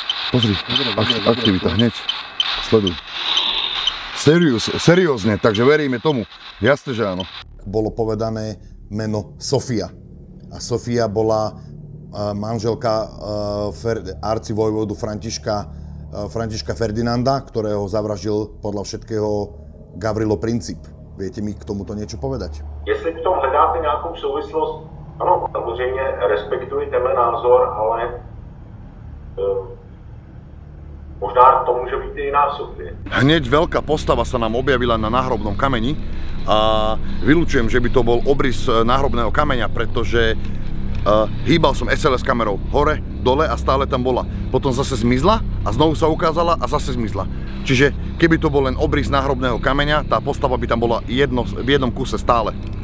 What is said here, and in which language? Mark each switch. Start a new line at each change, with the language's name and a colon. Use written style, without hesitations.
Slovak: Pozri, aktivita, hneď. Sleduj. Seriózne, takže veríme tomu. Jasne, že áno. Bolo povedané meno Sofia. A Sofia bola manželka arcivojvodu Františka Ferdinanda, ktorého zavraždil podľa všetkého Gavrilo Princip. Viete mi k tomuto niečo povedať?
Czech: Jestli v tom hledáte nějakou souvislost, ano, samozřejmě respektuji tenhle názor, ale možná to môže byť i jiná Sofie.
Slovak: Hneď veľká postava sa nám objavila na náhrobnom kameni a vylučujem, že by to bol obrys náhrobného kameňa, pretože hýbal som SLS kamerou hore, dole a stále tam bola. Potom zase zmizla a znovu sa ukázala a zase zmizla. Čiže keby to bol len obrys náhrobného kameňa, tá postava by tam bola v jednom kuse stále.